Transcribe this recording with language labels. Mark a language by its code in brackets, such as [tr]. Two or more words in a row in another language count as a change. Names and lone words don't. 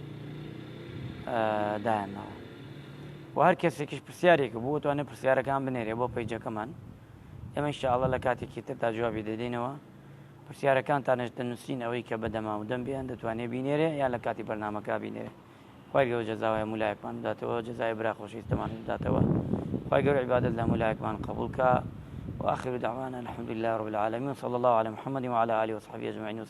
[ckb] دایانناوە و هەر کەسێکیش پرسیارێکە بۆ توانێت پرسیارەکان بنێرێ بۆ پەیجەکەمان ئێمە ئینشاءڵڵا لە کاتێکی تردا جوابی دەدەینەوە پرسیارەکانتانش دەنووسین ئەوەی کە بەدەما و دەم بیان دەتوانێت بینێرێ یان لە کاتی بەرنامەکە بینێرێ. خی گەورە جەزاوای مولایەکمان بداتەوە، جەزای براخۆشیستەمان بداتەوە. خی گەورە عیبادەت لە مولایەکمان قبولکە. [ar] وآخر دعوانا الحمد لله رب العالمين، صلى الله على محمد وعلى آله وصحبه أجمعين.